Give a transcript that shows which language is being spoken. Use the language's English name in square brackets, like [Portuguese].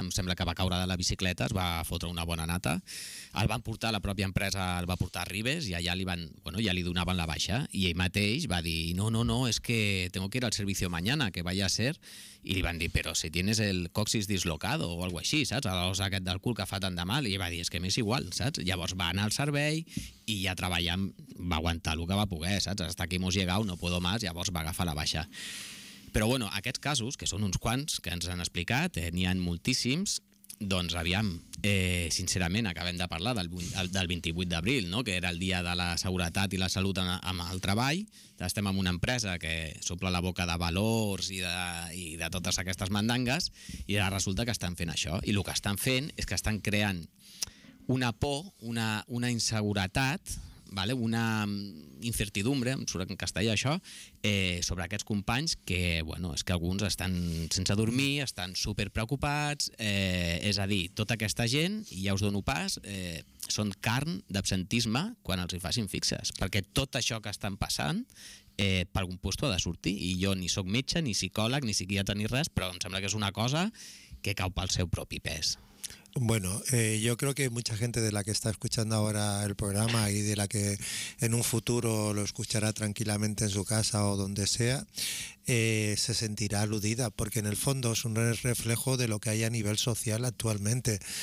[Catalan] Em sembla que va caure de la bicicleta, es va fotre una bona nata, el van portar a la pròpia empresa, el va portar a Ribes i allà li van, bueno, ja li donaven la baixa i ell mateix va dir no, [Spanish] es que tengo que ir al servicio mañana, que vaya a ser, [Catalan] i li van dir, [Spanish] pero si tienes el coxis dislocado [Catalan] o algo així, saps, a l'os aquest del cul que fa tant de mal, i va dir, es que m'és igual, saps. Llavors va anar al servei i ja treballant va aguantar el que va poder, saps? [Spanish] Hasta aquí hemos llegado, no puedo más, [Catalan] llavors va agafar la baixa. Però bueno, aquests casos, que són uns quants que ens han explicat, n'hi ha moltíssims, doncs aviam, sincerament, acabem de parlar del 28 d'abril, no? Que era el dia de la seguretat i la salut amb el treball, estem en una empresa que s'omple la boca de valors i de totes aquestes mandangues, i ara resulta que estan fent això, i el que estan fent és que estan creant una por, una inseguretat, vale? Una incertidumbre, em surt en castellà això, sobre aquests companys que, bueno, és que alguns estan sense dormir, estan superpreocupats, és a dir, tota aquesta gent, i ja us dono pas, són carn d'absentisme quan els hi facin fixes, perquè tot això que estan passant, per algun lloc ha de sortir, i jo ni sóc metge, ni psicòleg, ni psiquiatra, ni res, però em sembla que és una cosa que cau pel seu propi pes. [Spanish] Bueno, yo creo que mucha gente de la que está escuchando ahora el programa y de la que en un futuro lo escuchará tranquilamente en su casa o donde sea, se sentirá aludida, porque en el fondo es un reflejo de lo que hay a nivel social actualmente.